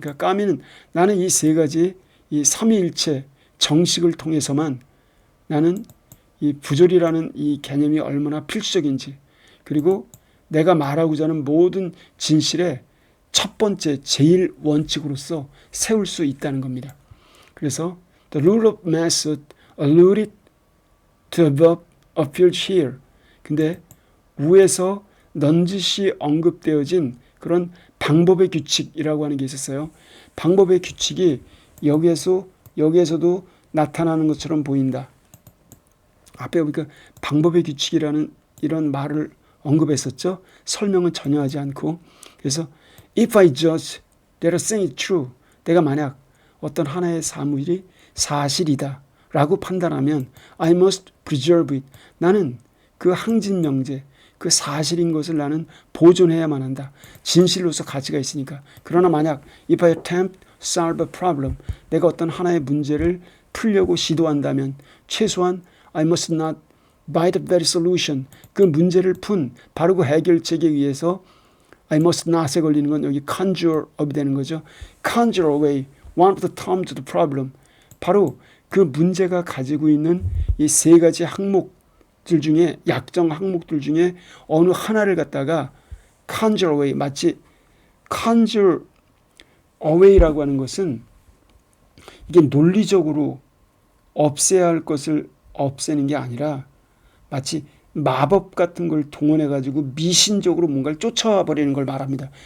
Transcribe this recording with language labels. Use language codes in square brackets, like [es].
[ko] 그러니까 까미는 나는 이 세 가지 이 삼위일체 정식을 통해서만 나는 이 부조리라는 이 개념이 얼마나 필수적인지, 그리고 내가 말하고자 하는 모든 진실의 첫 번째 제일 원칙으로서 세울 수 있다는 겁니다. [en] 그래서 the rule of method alluded to above appeared here. [ko] 근데 위에서 넌지시 언급되어진 그런 방법의 규칙이라고 하는 게 있었어요. 방법의 규칙이 여기에서도 나타나는 것처럼 보인다. 앞에 보니까 방법의 규칙이라는 이런 말을 언급했었죠. 설명은 전혀 하지 않고. 그래서 [en] if I judge that a thing is true, [ko] 내가 만약 어떤 하나의 사물이 사실이다 라고 판단하면 [en] I must preserve it. [ko] 나는 그 항진명제, 그 사실인 것을 나는 보존해야만 한다. 진실로서 가치가 있으니까. 그러나 만약 [en] if I attempt to solve a problem, [ko] 내가 어떤 하나의 문제를 풀려고 시도한다면 최소한 [en] I must not by the very solution, [ko] 그 문제를 푼 바로 그 해결책에 의해서 [en] I must not [ko] 에 걸리는 건 여기 [en] conjure up [ko] 이 되는 거죠. [en] conjure away one of the terms of the problem. [ko] 바로 그 문제가 가지고 있는 이 세 가지 항목들 중에, 약정 항목들 중에 어느 하나를 갖다가 [en] conjure away, [ko] 마치 conjure away라고 하는 것은 이게 논리적으로 없애야 할 것을 없애는 게 아니라 마치 마법 같은 걸 동원해 가지고 미신적으로 뭔가를 쫓아와 버리는 걸 말합니다.